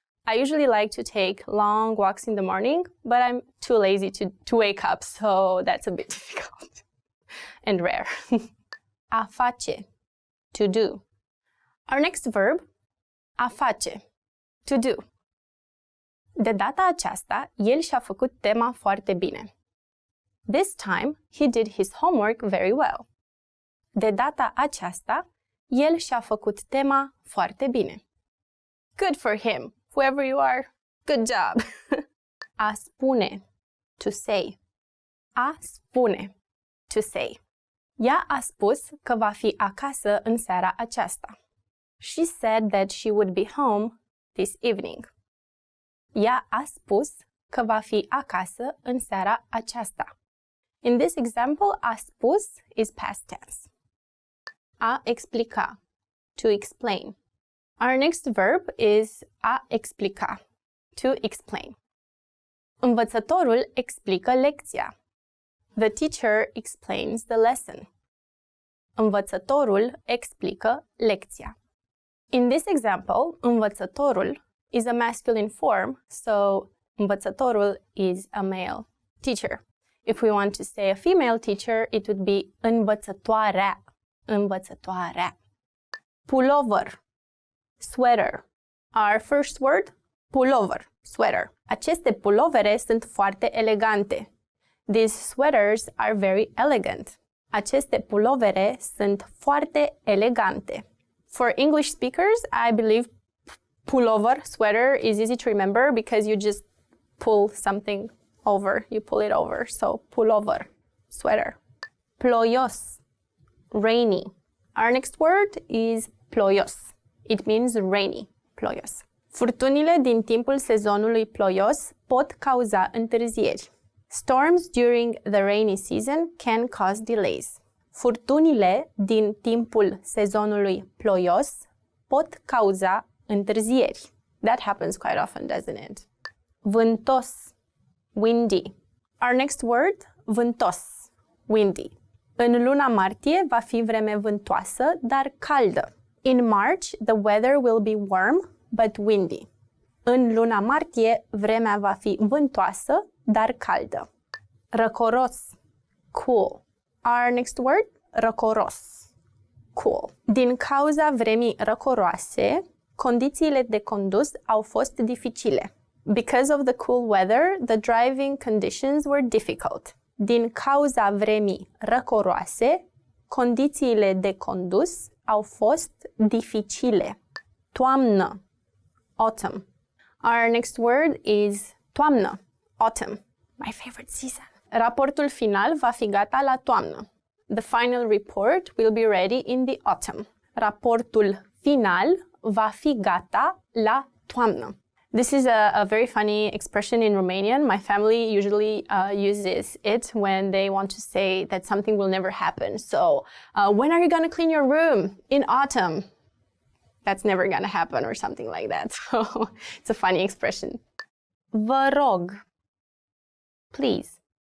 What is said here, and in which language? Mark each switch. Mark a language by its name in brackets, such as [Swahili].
[English] I usually like to take long walks in the morning, but I'm too lazy to wake up, so that's a bit difficult and rare. A face, to do. Our next verb, a face, to do. [Romanian] De data aceasta, el și-a făcut tema foarte bine. [English] This time, he did his homework very well. [Romanian] De data aceasta, el și-a făcut tema foarte bine. [English] Good for him, whoever you are. Good job. A spune, to say. A spune, to say. [Romanian] Ea a spus că va fi acasă în seara aceasta. [English] She said that she would be home this evening. [Romanian] Ea a spus că va fi acasă în seara aceasta. [English] In this example, a spus is past tense. A explica, to explain. Our next verb is a explica, to explain. [Romanian] Învățătorul explică lecția. [English] The teacher explains the lesson. [Romanian] Învățătorul explică lecția. [English] In this example, învățătorul is a masculine form, so învățătorul is a male teacher. If we want to say a female teacher, it would be învățătoarea. Învățătoarea. Pullover, sweater. Our first word, pullover, sweater. [Romanian] Aceste pulovere sunt foarte elegante. [English] These sweaters are very elegant. [Romanian] Aceste pulovere sunt foarte elegante. [English] For English speakers, I believe pullover, sweater, is easy to remember because you just pull something over. You pull it over. So pullover, sweater. Ploios, rainy. Our next word is ploios. It means rainy, ploios. [Romanian] Furtunile din timpul sezonului ploios pot cauza întârzieri. [English] Storms during the rainy season can cause delays. [Romanian] Furtunile din timpul sezonului ploios pot cauza întârzieri. [English] That happens quite often, doesn't it? Vântos, windy. Our next word, vântos, windy. [Romanian] În luna martie va fi vreme vântoasă, dar caldă. [English] In March, the weather will be warm, but windy. [Romanian] În luna martie, vremea va fi vântoasă, dar caldă. [English] Răcoros, cool. Our next word, răcoros, cool. [Romanian] Din cauza vremii răcoroase, condițiile de condus au fost dificile. [English] Because of the cool weather, the driving conditions were difficult. [Romanian] Din cauza vremii răcoroase, condițiile de condus au fost dificile. [English] Toamnă, autumn. Our next word is toamnă, autumn. My favorite season. [Romanian] Raportul final va fi gata la toamnă. [English] The final report will be ready in the autumn. [Romanian] Raportul final va fi gata la toamnă. [English] This is a very funny expression in Romanian. My family usually uses it when they want to say that something will never happen. So, when are you going to clean your room? In autumn. That's never going to happen or something like that. So, it's a funny expression. [Romanian] Vă rog. [English] Please.